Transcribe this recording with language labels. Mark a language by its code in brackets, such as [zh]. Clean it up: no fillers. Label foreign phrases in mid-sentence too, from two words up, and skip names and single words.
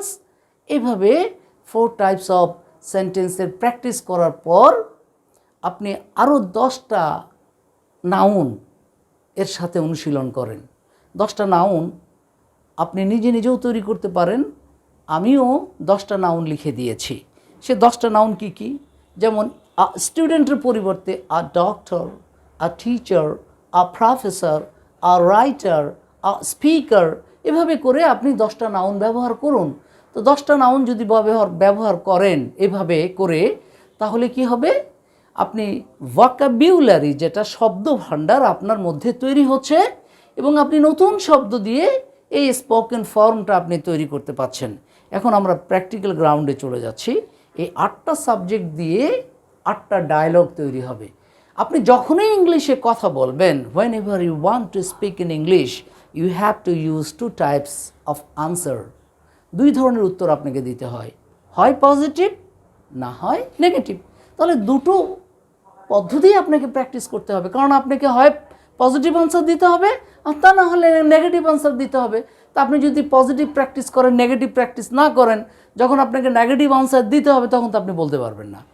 [bn] এভাবে 4 [en] types of sentences [bn] প্র্যাকটিস করার পর আপনি আরও 10টা নাউন এর সাথে অনুশীলন করেন। 10টা নাউন আপনি নিজে নিজেও তৈরি করতে পারেন। আমিও 10টা নাউন লিখে দিয়েছি। সে 10টা নাউন কি কি? যেমন স্টুডেন্টের পরিবর্তে [en] a doctor, a teacher, a professor, a writer, a speaker, [bn] এভাবে করে আপনি 10টা নাউন ব্যবহার করুন। তো 10টা নাউন যদি ব্যবহার করেন এভাবে করে, তাহলে কি হবে? আপনি ভোকাবুলারি, যেটা শব্দ ভাণ্ডার আপনার মধ্যে তৈরি হচ্ছে, এবং আপনি নতুন শব্দ দিয়ে এই স্পোকেন ফর্মটা আপনি তৈরি করতে পারছেন। এখন আমরা [en] practical ground [bn] চলে যাচ্ছি। এই 8টা সাবজেক্ট দিয়ে 8টা ডায়লগ তৈরি হবে। আপনি যখনই ইংলিশে কথা বলবেন, [en] whenever you want to speak in English, you have to use 2 types of answer. [bn] 2 ধরনের উত্তর আপনাকে দিতে হয়, হয় পজিটিভ না হয় নেগেটিভ। তাহলে দুটো পদ্ধতি আপনাকে প্র্যাকটিস করতে হবে, কারণ আপনাকে হয় [en] positive answer [bn] দিতে হবে আর তা না হলে [en] negative answer [bn] দিতে হবে। তা আপনি যদি পজিটিভ প্র্যাকটিস করেন, নেগেটিভ প্র্যাকটিস না করেন, যখন আপনাকে [en] negative answer [bn] দিতে হবে তখন তো আপনি বলতে পারবেন না।